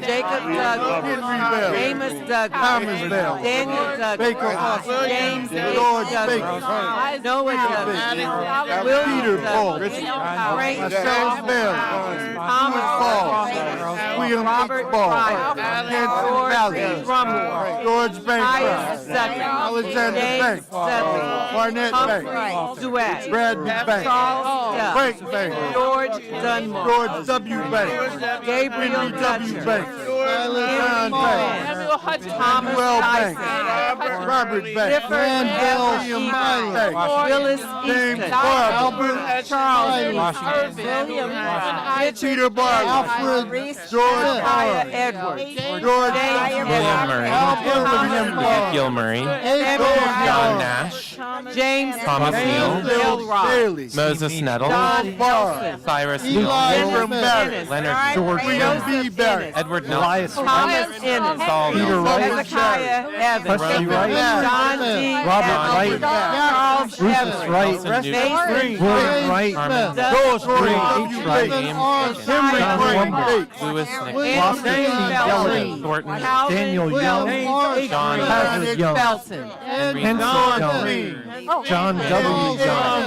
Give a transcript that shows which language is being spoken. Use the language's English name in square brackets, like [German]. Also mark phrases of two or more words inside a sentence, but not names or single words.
[English] Jacob Douglas. Amos Douglas. Thomas Bell. Daniel Douglas. Baker Hall. James George Douglas. Baker. Noah Douglas. William Peter Paul. Douglas. Frank Charles Bell. Thomas Paul. William Robert Paul. Pryor. George George Drummond. George Pius Banks. Sutton. Alexander James Banks. Sutton. Barnett Humphrey Banks. Duet. Bradley Banks. Charles Duff. Frank Banks. George Dunmore. George W. Banks. Gabriel Henry W. Dutcher. Banks. John Banks. Thomas Noel Banks. Dyson. Robert Banks. Randall William Banks. Willis James Easton. Barber. Charles Washington. William Peter Barber. Alfred George Kaya Howard. Edwards. George William Murray. Thomas Gil Murray. John Nash. James Thomas Neal. Bill Ross. Bailey. Moses Nettle. John Nelson. Cyrus Eli Hill. Ingram Barrett. Leonard George. William B. Barrett. Edward Nelson. Thomas Ennis. Saul Nelson. Hezekiah Evans. John D. Robert Wright. Charles Evans. Green. William Wright. Doris Green. H. Wright. Henry Green. Louis James Thornton. Daniel Young. John Felton. Henry Don Green. John W. Young.